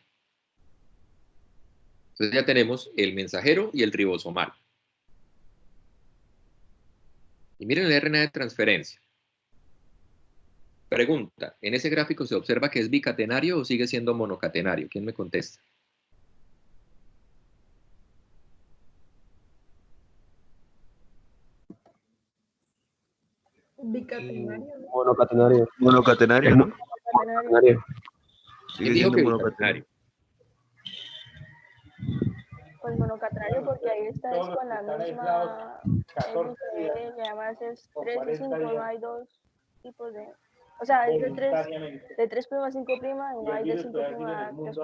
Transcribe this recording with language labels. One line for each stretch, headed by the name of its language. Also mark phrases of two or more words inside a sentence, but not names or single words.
Spanish: Entonces ya tenemos el mensajero y el ribosomal. Y miren el RNA de transferencia. Pregunta, ¿en ese gráfico se observa que es bicatenario o sigue siendo monocatenario? ¿Quién me contesta? Bicatenario. Monocatenario. Monocatenario, ¿no? Monocatenario. ¿Quién dijo que bicatenario? pues monocatenario, porque ahí está es con la misma hélice, y además es 3 y 5, no hay dos tipos de, o sea, es de 3' 5' y no hay de 5' a 3'.